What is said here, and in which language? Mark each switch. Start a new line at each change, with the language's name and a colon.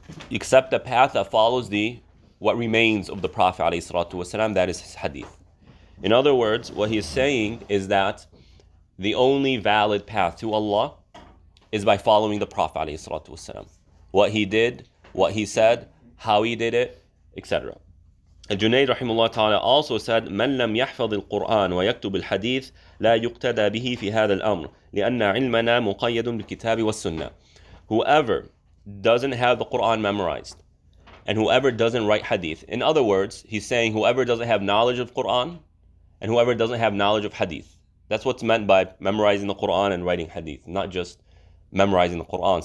English: Except the path that follows what remains of the Prophet alayhi salatu wassalam, that is his hadith. In other words, what he is saying is that the only valid path to Allah is by following the Prophet alayhi salatu wassalam. What he did, what he said, how he did it, etc. Al-Junayd rahimahullah ta'ala also said,
Arabic: من لم يحفظ القرآن ويكتب الحديث لا يقتدى به في هذا الأمر لأن علمنا مقيد بالكتاب والسنة.
English: Whoever doesn't have the Quran memorized and whoever doesn't write hadith. In other words, he's saying whoever doesn't have knowledge of Quran and whoever doesn't have knowledge of hadith. That's what's meant by memorizing the Quran and writing hadith, not just memorizing the Quran.